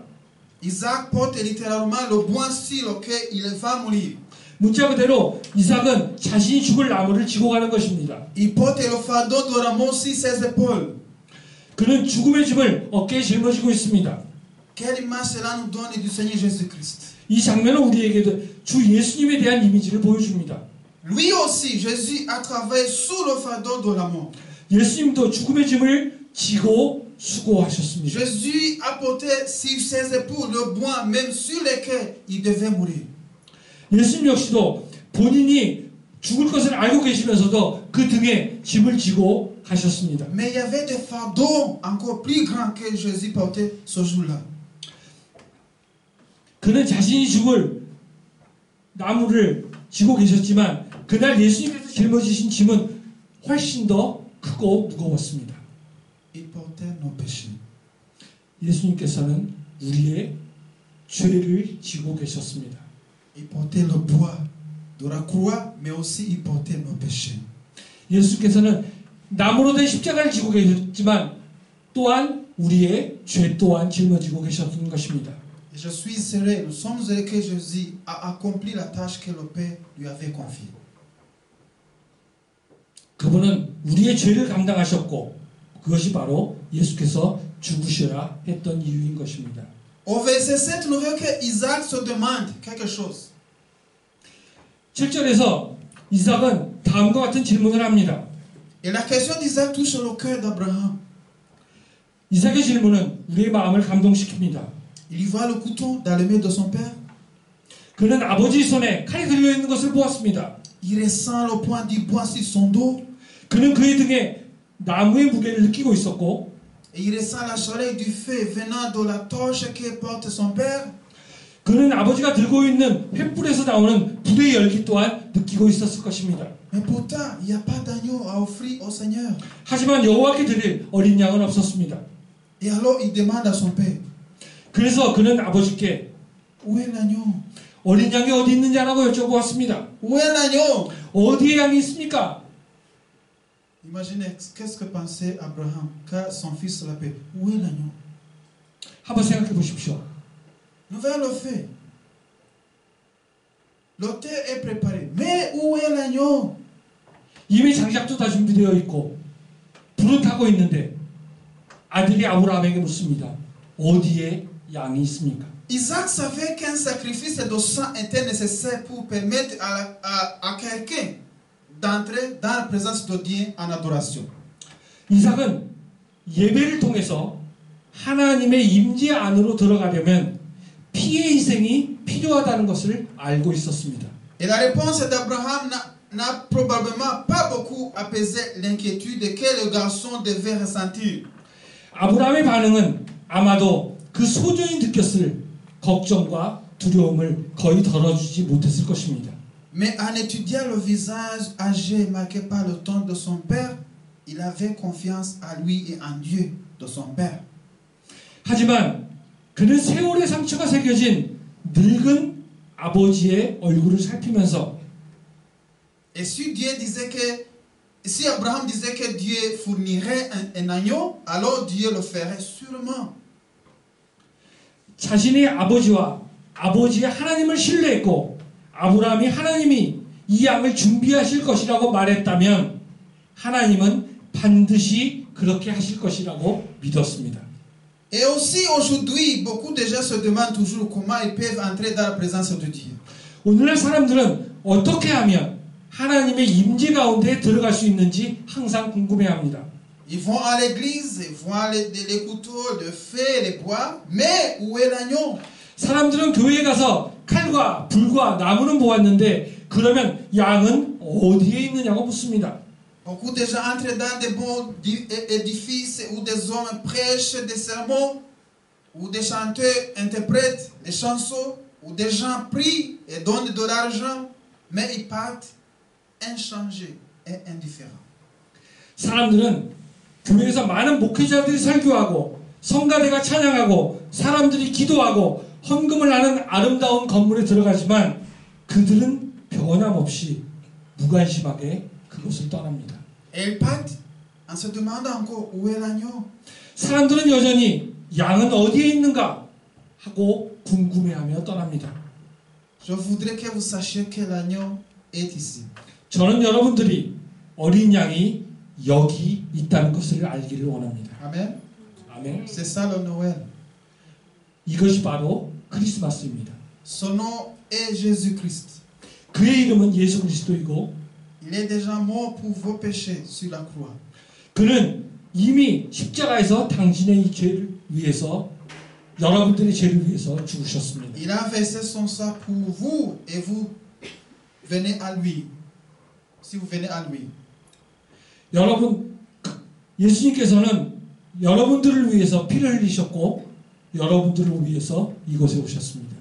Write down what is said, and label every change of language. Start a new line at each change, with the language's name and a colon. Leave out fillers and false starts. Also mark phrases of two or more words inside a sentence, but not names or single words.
French: Isaac porte littéralement le bois sur lequel il va mourir.
Korean: 문자 그대로 이삭은 자신이 죽을 나무를 지고 가는 것입니다.
French: Il porte le fardeau de la mort sur ses épaules.
Korean: 그는 죽음의 짐을 어깨에 짊어지고 있습니다.
French: Quelle image cela nous donne du Seigneur Jésus-Christ.
Korean: 이 장면은 우리에게도 주 예수님에 대한 이미지를 보여줍니다.
French: Lui aussi, Jésus a travaillé sous le fardeau de la mort.
Korean: 예수님도 죽음의 짐을 지고 수고하셨습니다.
French: Jésus a porté sur ses épaules le bois même sur lequel il devait mourir.
Korean: 예수님 역시도 본인이 죽을 것을 알고 계시면서도 그 등에 짐을 지고 가셨습니다.
French: Mais il y avait des fardeaux encore plus grands que Jésus portait ce jour-là.
Korean: 그는 자신이 죽을 나무를 지고 계셨지만 그날 예수님께서 짊어지신 짐은 훨씬 더 크고 무거웠습니다.
French: Il portait nos péchés.
Korean: 예수님께서는 우리의 죄를 지고 계셨습니다.
French: Il portait le poids de la croix, mais aussi il portait nos péchés.
Korean: 예수께서는 나무로 된 십자가를 지고 계셨지만 또한 우리의 죄 또한 짊어지고 계셨던 것입니다.
French: Et je suis heureux, nous sommes heureux que Jésus a accompli la tâche que le Père lui avait confiée.
Korean: 그분은 우리의 죄를 감당하셨고 그것이 바로 예수께서 죽으셔야 했던 이유인 것입니다.
French: Au verset 7, nous voyons que Isaac se demande quelque chose.
Korean: 7절에서 이삭은 다음과 같은 질문을 합니다.
French: Et la question d'Isaac touche le cœur d'Abraham.
Korean: 이삭의 질문은 우리의 마음을 감동시킵니다.
French: Il y voit le couteau dans les mains de son père.
Korean: 그는 아버지 손에 칼이 들려있는 것을 보았습니다.
French: Il ressent le poids du bois sur son dos.
Korean: 그는 그의 등에 나무의 무게를 느끼고 있었고
French: Et il ressent la chaleur du feu venant de la torche que porte son père.
Korean: 그는 아버지가 들고 있는 횃불에서 나오는 불의 열기 또한 느끼고 있었을 것입니다.
French: Mais pourtant, il n'y a pas d'agneau à offrir au Seigneur.
Korean: 하지만 여호와께 드릴 어린 양은 없었습니다.
French: Et alors, il demande à son père,
Korean: 그래서 그는 아버지께
French: où est l'agneau?
Korean: 어린 양이 어디 있느냐라고 여쭤보았습니다.
French: Où est l'agneau?
Korean: 어디에 양이 있습니까?
French: Imaginez, qu'est-ce que pensait Abraham quand son fils l'appelle? Où est l'agneau?
Korean: 한번 생각해 보십시오.
French: Nous verrons le fait. L'autel est préparé. Mais où est l'agneau?
Korean: 이미 장작도 다 준비되어 있고 불은 타고 있는데 아들이 아브라함에게 묻습니다. 어디에 양이 있습니까?
French: Isaac savait qu'un sacrifice de sang était nécessaire pour permettre à quelqu'un d'entrer dans la présence de Dieu en adoration.
Korean: 이삭은 예배를 통해서 하나님의 임재 안으로 들어가려면 피의 희생이 필요하다는 것을 알고 있었습니다.
French: Et la réponse d'Abraham n'a probablement pas beaucoup apaisé l'inquiétude que le garçon devait ressentir.
Korean: 아브라함의 반응은 아마도 그 소년이 느꼈을 걱정과 두려움을 거의 덜어주지 못했을 것입니다.
French: Mais en étudiant le visage âgé marqué par le temps de son père, il avait confiance à lui et en Dieu de son père.
Korean: 하지만 그는 세월의 상처가 새겨진 늙은 아버지의 얼굴을 살피면서
French: Et si Abraham disait que Dieu fournirait un agneau, alors Dieu le ferait sûrement.
Korean: 자신의 아버지와 아버지의 하나님을 신뢰했고 아브라함이 하나님이 이 양을 준비하실 것이라고 말했다면 하나님은 반드시 그렇게 하실 것이라고 믿었습니다.
French: Et aussi aujourd'hui, beaucoup de gens se demandent toujours comment ils peuvent entrer dans la présence de Dieu.
Korean: 오늘날 사람들은 어떻게 하면 하나님의 임재 가운데 들어갈 수 있는지 항상 궁금해합니다.
French: Ils vont à l'église, ils vont les couteaux, le feu, les bois, mais où est l'agneau?
Korean: 사람들은 교회에 가서 칼과 불과 나무는 보았는데 그러면 양은 어디에 있느냐고 묻습니다.
French: Beaucoup de gens entrent dans des bons édifices où des hommes prêchent des sermons, où des chanteurs interprètent des chansons, où des gens prient et donnent de l'argent, mais ils partent inchangés et indifférents.
Korean: 사람들은 교회에서 많은 목회자들이 설교하고 성가대가 찬양하고 사람들이 기도하고 헌금을 하는 아름다운 건물에 들어가지만 그들은 변함없이 무관심하게 그것을 떠납니다.
French: Et ils partent en se demandant encore où est l'agneau.
Korean: 사람들은 여전히 양은 어디에 있는가 하고 궁금해하며 떠납니다.
French: Je voudrais que vous sachiez que l'agneau est ici.
Korean: 저는 여러분들이 어린 양이 여기 있다는 것을 알기를 원합니다.
French: Amen.
Korean: 아멘.
French: C'est ça le Noël.
Korean: 이것이 바로 크리스마스입니다.
French: Son nom est Jésus-Christ.
Korean: 그의 이름은 예수 그리스도이고
French: Il est déjà mort pour vos péchés sur la croix.
Korean: 그는 이미 십자가에서 당신의 죄를 위해서 여러분들의 죄를 위해서 죽으셨습니다.
French: Il a versé son sang pour vous et vous venez à lui. Si vous venez à lui.
Korean: 여러분 예수님께서는 여러분들을 위해서 피를 흘리셨고 여러분들을 위해서 이곳에 오셨습니다.